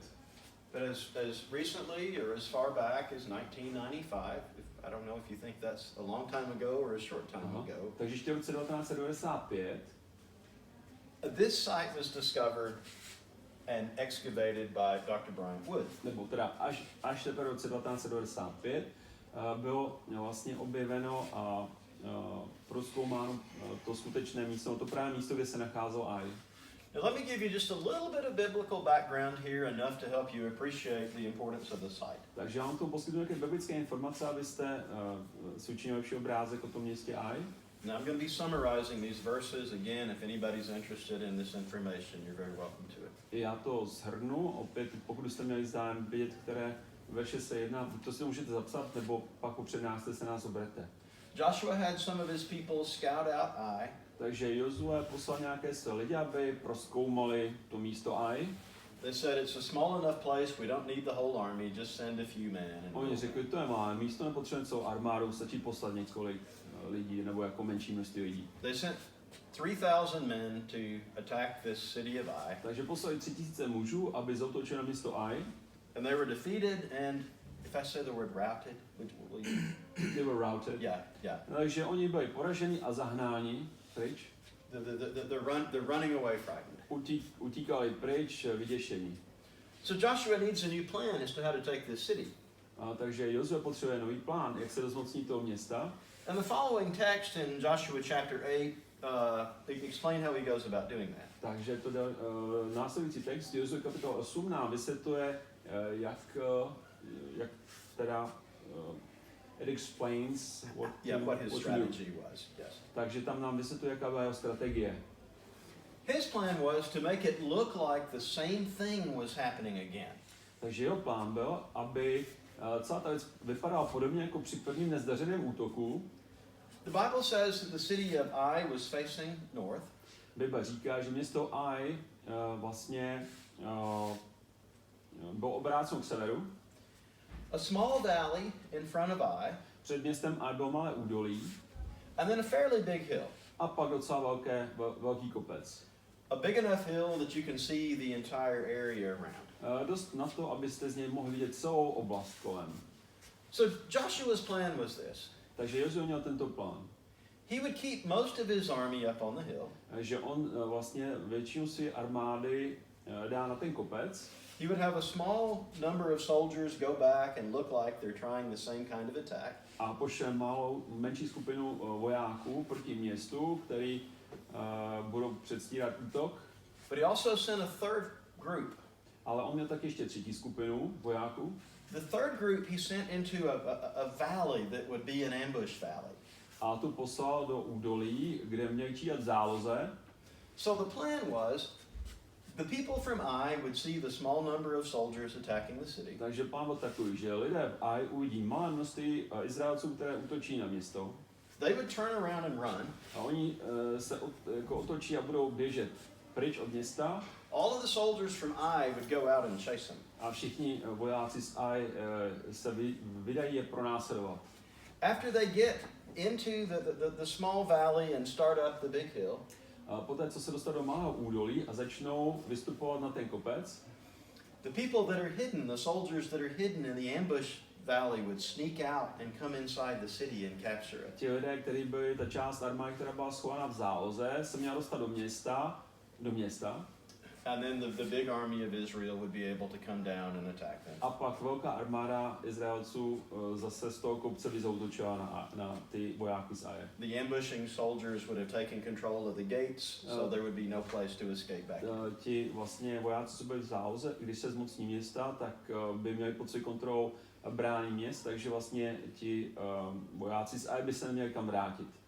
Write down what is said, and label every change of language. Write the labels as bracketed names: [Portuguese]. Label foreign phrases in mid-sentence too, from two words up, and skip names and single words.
[English] But as recently or as far back as 1995, I don't know if you think that's a long time ago or a short time ago. [Czech] Takže ještě v roce 1995 [English] this site was discovered and excavated by Dr. Brian Wood. [Czech] Nebo teda až teprve v roce 1995 bylo vlastně objeveno a prozkoumáno to skutečné místo, to právě místo, kde se nacházelo Ai. [English] Now let me give you just a little bit of biblical background here, enough to help you appreciate the importance of the site. [Czech] Takže já vám tomu poskytnu nějaké biblické informace, abyste si učinili lepší obrázek o tom městě Ai. [English] Now I'm going to be summarizing these verses again. If anybody's interested in this information, you're very welcome to it. [Czech] Já to shrnu, opět, pokud jste měli zájem vědět, které verše se jedná, buď to si to můžete zapsat, nebo pak po přednášce se nás obrete. [English] Joshua had some of his people scout out Ai. [Czech] Takže Jozue poslal nějaké své lidi, aby prozkoumali to místo Ai. [English] They said it's a small enough place, we don't need the whole army, just send a few men. And [Czech] Oni řekli, to je malé místo, nepotřebujeme celou armádu, stačí poslat několik lidí, nebo jako menší množství lidí. [English] They sent 3,000 men to attack this city of Ai. [Czech] Takže poslali 3000 mužů, aby zaútočili na město Ai. [English] And they were defeated, and if I say the word routed, will you? They were routed. Yeah. [Czech] Takže oni byli poraženi a zahnáni pryč. [English] They're running away frightened. [Czech] Utíkali pryč vyděšení. [English] So Joshua needs a new plan as to how to take this city. [Czech] Takže Jozue potřebuje nový plán, jak se dozmocní toho města. [English] And the following text in Joshua chapter 8 explain how he goes about doing that. [Czech] Takže to následující text Jozue kapitola 8 nám vysvětluje, jak teda [English] it explains what his strategy was. Yes. [Czech] Takže tam nám vysvětluje, jaká byla jeho strategie. [English] His plan was to make it look like the same thing was happening again. [Czech] Takže jeho plán byl, aby celá ta věc vypadala podobně jako při prvním nezdařeném útoku. [English] The Bible says that the city of Ai was facing north. [Czech] Bible říká, že město Ai vlastně bylo obráceno k severu. [English] A small valley in front of Ai. [Czech] Před městem Ai bylo malé údolí. [English] And then a fairly big hill. [Czech] A pak docela velký kopec. [English] A big enough hill that you can see the entire area around. [Czech] Dost na to, abyste z něj mohli vidět celou oblast kolem. [English] So Joshua's plan was this. [Czech] Takže Jozue měl tento plán. [English] He would keep most of his army up on the hill. [Czech] Že on vlastně většinu své armády dá na ten kopec. [English] He would have a small number of soldiers go back and look like they're trying the same kind of attack. [Czech] A pošle menší skupinu vojáků proti městu, který budou předstírat útok. [English] But he also sent a third group. [Czech] Ale on měl taky ještě třetí skupinu vojáků. [English] The third group he sent into a valley that would be an ambush valley. [Czech] A tu poslal do údolí, kde měli čítat záloze. [English] So the plan was the people from Ai would see the small number of soldiers attacking the city. [Czech] Takže plán byl takový, že lidé v Ai uvidí malé množství Izraelců, které útočí na město. [English] They would turn around and run. [Czech] A oni se otočí a budou běžet pryč od města. [English] All of the soldiers from Ai would go out and chase them. [Czech] A všichni vojáci z Ai se vydají je pronásledovat. [English] After they get into the small valley and start up the big hill, [Czech] A poté, co se dostanou do malého údolí a začnou vystupovat na ten kopec, [English] the people that are hidden, the soldiers that are hidden in the ambush valley would sneak out and come inside the city and capture it. [Czech] ti lidé, kteří byli, ta část armády, která byla schovaná v záloze, se měla dostat do města, [English] And then the big army of Israel would be able to come down and attack them. [Czech] A pak velká armáda Izraelců zase z toho kopce by zaútočila na ty vojáky z Aje. [English] The ambushing soldiers would have taken control of the gates, so there would be no place to escape back. [Czech] Ti vlastně vojáci, co byli v záloze, když se zmocní města, tak by měli pod svou kontrolou brány měst, takže vlastně ti vojáci z Aje by se neměli kam vrátit.